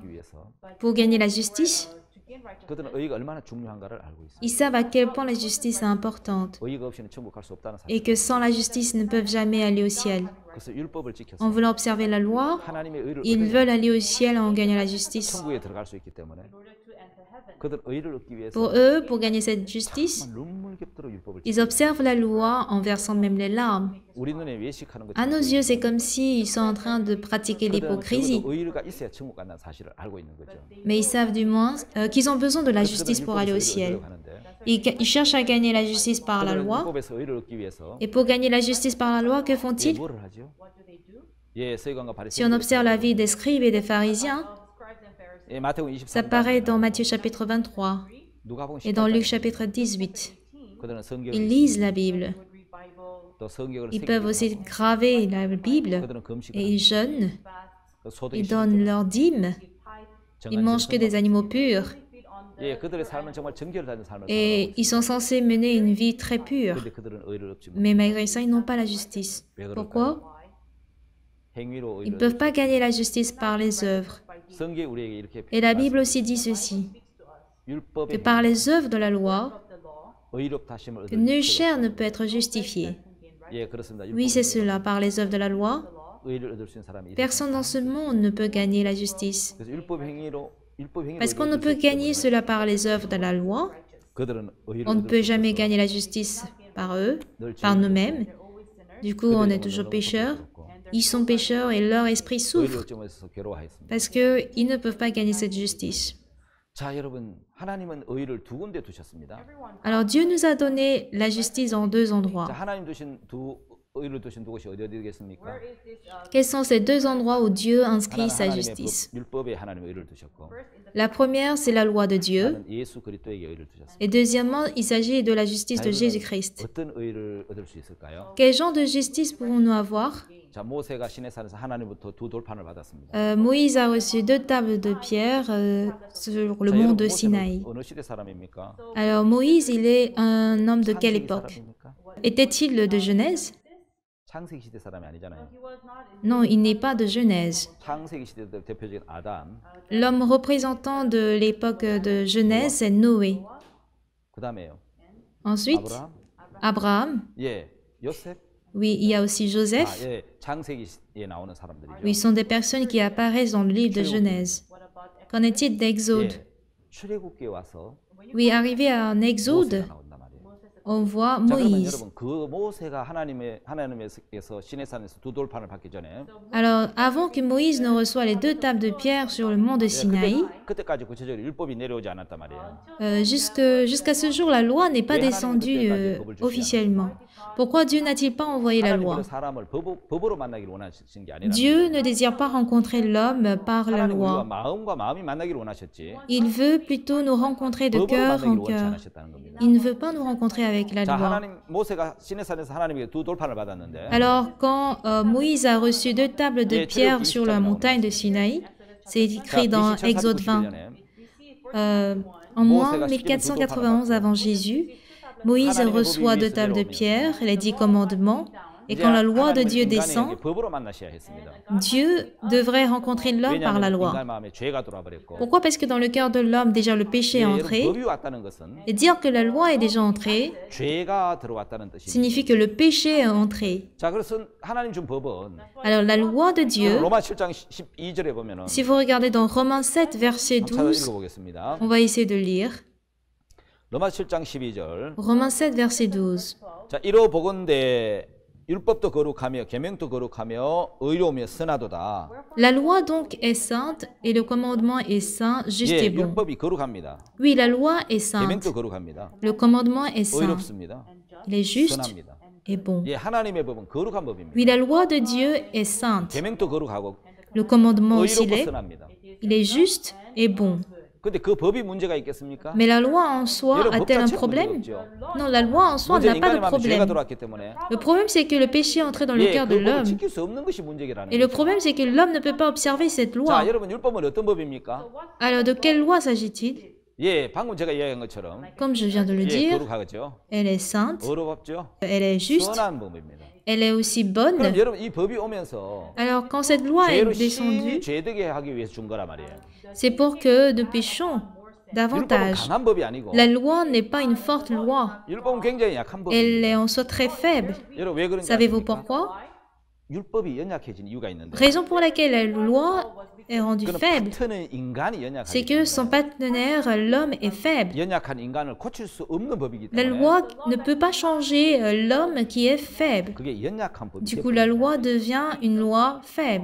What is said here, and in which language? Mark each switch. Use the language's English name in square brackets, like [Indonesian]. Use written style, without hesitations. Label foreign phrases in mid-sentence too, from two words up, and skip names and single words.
[French] Pour gagner la justice, ils savent à quel point la justice est importante et que sans la justice, ils ne peuvent jamais aller au ciel. En voulant observer la loi, ils veulent aller au ciel en gagnant la justice. [Korean] 그들 의를 얻기 위해서 [French] Pour eux, pour gagner cette justice, [Korean] 정말 눈물겹도록 율법을 [French] ils observent la loi en versant même les larmes. [Korean] 우리 눈에 외식하는 [French] À nos [Korean] 것처럼 [French] yeux, c'est comme s'ils sont en train de pratiquer [Korean] 그들은 [French] l'hypocrisie. [Korean] 적어도 의가 있어야 천국 간다는 사실을 알고 있는 거죠. [French] Mais ils savent du moins qu'ils ont besoin de la justice pour aller au ciel. Ils cherchent à gagner la justice par la [Korean] 그들은 [French] loi. [Korean] 율법에서 의를 얻기 위해서 [French] Et pour gagner la justice par la loi, que font-ils? [Korean] 뭐를 하죠? 예, 서기관과 [French] Si on observe la vie des scribes et des pharisiens, [Korean] 예, 마태복음 [French] ça [Korean] 23장 [French] paraît dans Matthieu chapitre 23 [Korean] 누가복음 [French] et dans [Korean] 18장 [French] Luc chapitre 18. [Korean] 그들은 성경을 [French] Ils lisent la Bible. [Korean] 또 성경을 [French] Ils peuvent aussi graver la Bible [Korean] 그들은 금식을 [French] et ils jeûnent. [Korean] 그 소득이 [French] Ils donnent leurs dîmes. Ils mangent que des animaux purs. [Korean] 예, 그들의 삶은 정말 정결을 다진 삶을 [French] Et ils sont censés mener une vie très pure. [Korean] 근데 그들은 의를 얻지 못. [French] Mais malgré ça, ils n'ont pas la justice. Pourquoi? [Korean] 행위로 [French] Ils ne [Korean] 의를 [French] peuvent pas gagner la justice par les œuvres. [Korean] 성경이 우리에게 이렇게 [French] Et la Bible aussi dit ceci, que [Korean] 율법의 [French] par les œuvres de la loi, [Korean] 의롭다 하심을 [French] que [Korean] 얻을 [French] nul [Korean] 수 [French] chair ne peut être justifié. [Korean] 예, 그렇습니다. [French] Oui, c'est cela, par les œuvres de la loi, [Korean] 의를 얻을 수 있는 사람이 [French] personne dans ce monde ne peut gagner la justice. [Korean] 그래서 율법 행위로 [French] Parce qu'on ne peut gagner cela par les œuvres de la loi, [Korean] 그들은 의를 [French] on ne [Korean] 얻을 [French] peut [Korean] 수 [French] jamais gagner la justice par eux, par nous-mêmes. Du coup, on est toujours pécheurs. Ils sont pécheurs et leur esprit [Korean] 의를 [French] souffre [Korean] 얻지 못해서 괴로워했습니다. [French] parce qu'ils ne peuvent pas gagner cette justice. [Korean] 자, 여러분, 하나님은 의를 두 군데 두셨습니다. [French] Alors Dieu nous a donné la justice en deux [Korean] 자, [French] endroits. [Korean] 하나님 두신 의를 두신 두 곳이 어디 되겠습니까? [French] Quels sont ces deux endroits où Dieu inscrit [Korean] 하나는 [French] sa [Korean] 하나님의 [French] justice? [Korean] 율법에 하나님의 의를 두셨고, [French] La première, c'est la loi de Dieu. [Korean] 하나는 예수 그리스도에게 의를 두셨습니다. [French] Et deuxièmement, il s'agit de la justice de Jésus-Christ. [Korean] 어떤 의를 얻을 수 있을까요? [French] Quel genre de justice pouvons-nous avoir? [Korean] 자, 모세가 시내산에서 하나님부터 두 돌판을 받았습니다. [French] Moïse a reçu deux tables de pierre sur le [Korean] 자, [French] mont [Korean] 여러분, [French] de [Korean] 모세는 [French] Sinaï. [Korean] 어느 시대 사람입니까? [French] Alors Moïse, il est un homme de quelle [Korean] 창세기 [French] époque? [Korean] 사람입니까? [French] Était-il de Genèse? [Korean] 창세기 시대 사람이 아니잖아요. [French] Non, il n'est pas de Genèse. [Korean] 창세기 시대 대표적인 아담, [French] L'homme représentant de l'époque de Genèse, c'est Noé. [Korean] 그다음에요. [French] Ensuite, [Korean] 아브라함, [French] Abraham. [Korean] 예, 요셉, [French] Oui, il y a aussi Joseph. [Korean] 예, 창세기에 나오는 사람들이죠. [French] Oui, ce sont des personnes qui apparaissent dans le livre de Genèse. Qu'en est-il d'Exode? [Korean] 예, 출애굽기에 와서 [French] Oui, arrivé à un Exode, [Korean] 모세가 나온단 말이에요. [French] on voit [Korean] 자, 그러면 [French] Moïse. [Korean] 여러분 그 모세가 하나님에서 시내산에서 두 돌판을 받기 전에 [French] Alors, avant que Moïse ne reçoive les deux tables de pierre sur le mont de Sinaï, [Korean] 그때까지 구체적으로 율법이 내려오지 않았단 말이에요. [French] jusqu'à ce jour, la loi n'est pas descendue officiellement. Pourquoi Dieu n'a-t-il pas envoyé la loi? [Korean] 하나님께서 사람을 법으로 만나기를 원하신 게 아니라 [French] Dieu ne désire pas rencontrer l'homme par la [Korean] 하나님 우리가 [French] loi. [Korean] 마음과 마음이 만나기를 원하셨지 [French] Il veut plutôt nous rencontrer de [Korean] 법으로 [French] cœur en [Korean] 만나기를 원치 [French] cœur. [Korean] 않으셨다는 겁니다. [French] Il ne veut pas nous rencontrer avec la [Korean] 자, [French] loi. [Korean] 하나님 모세가 시내산에서 하나님에게 두 돌판을 받았는데 [French] Alors, quand Moïse a reçu deux tables de pierre sur la montagne de Sinaï, c'est écrit dans Exode 20. En moins 1491 avant Jésus, Moïse reçoit deux tables de pierre, les 10 commandements, et quand la loi de Dieu descend, [Korean] 법으로 만나셔야 했습니다. [French] Dieu devrait rencontrer l'homme par la [Korean] 왜냐하면 [French] loi. [Korean] 인간 마음에 죄가 들어와버렸고 [French] Pourquoi? Parce que dans le cœur de l'homme, déjà le péché est [Korean] 여러분, [French] entré. [Korean] 법이 왔다는 것은 [French] Et dire que la loi est déjà entrée [Korean] 죄가 들어왔다는 뜻입니다. [French] signifie que le péché est entré. [Korean] 자, 그래서 하나님 준 법은 [French] Alors la loi de Dieu, [Korean] 로마 7장 12절에 보면은 [French] si vous regardez dans Romains 7, verset [Korean] 찾아 [French] 12, [Korean] 읽어보겠습니다. [French] on va essayer de lire. [Korean] 로마 7장 12절. [French] Romains 7, verset 12. [Korean] 자, 이로 보건대 율법도 거룩하며 계명도 거룩하며 의로우며 선하도다. [French] La loi donc est sainte et le commandement est saint, juste [Korean] 예, [French] et bon. [Korean] 율법이 거룩합니다. [French] Oui, la loi est sainte. [Korean] 계명도 거룩합니다. [French] Le commandement est saint. [Korean] 의롭습니다. [French] Il est juste [Korean] 선합니다. [French] et bon. [Korean] 예, 하나님의 법은 거룩한 법입니다. [French] Oui, la loi de Dieu est sainte. [Korean] 계명도 거룩하고 [French] Le commandement aussi [Korean] 의롭고 [French] l'est. [Korean] 선합니다. [French] Il est juste et bon. [Korean] 근데 그 법이 문제가 있겠습니까? [French] Mais la loi en soi [Korean] 여러분, 법 [French] a-t-elle un [Korean] 자체가 [French] problème? [Korean] 문제가 없죠. [French] Non, la loi en soi [Korean] 문제는 [French] n'a pas de [Korean] 인간의 마음에 죄가 [French] problème. [Korean] 들어왔기 때문에 [French] Le problème, c'est que le péché est entré dans le [Korean] 예, [French] cœur [Korean] 그 [French] de [Korean] 법을 [French] l'homme. [Korean] 지킬 수 없는 것이 문제라는 [French] Et le [Korean] 거죠. [French] problème, c'est que l'homme ne peut pas observer cette loi. [Korean] 자, 여러분 율법은 어떤 법입니까? [French] Alors, de quelle loi s'agit-il? [Korean] 예, 방금 제가 이야기한 것처럼 [French] Comme je viens de le [Korean] 예, [French] dire, [Korean] 거룩하죠. [French] elle est sainte, [Korean] 의롭죠. [French] elle est juste, [Korean] 선한 법입니다. [French] elle est aussi [Korean] 그럼 [French] bonne. [Korean] 여러분 이 법이 오면서 [French] Alors, quand cette loi est [Korean] 죄로 [French] descendue, [Korean] 심히 죄되게 하기 위해서 준 거란 말이에요. [French] c'est pour que nous péchions [Korean] 율법은 [French] davantage. [Korean] 강한 법이 아니고 [French] La loi n'est pas une forte loi. [Korean] 율법은 굉장히 약한 [French] Elle [Korean] 법입니다. [French] est en soi très faible. [Korean] 여러분 왜 그런지 [French] Savez-vous [Korean] 아십니까? [French] pourquoi? Raison pour laquelle la loi est rendue faible, c'est que son partenaire, l'homme, est faible. La loi ne peut pas changer l'homme qui est faible. Du coup, la loi devient une loi faible.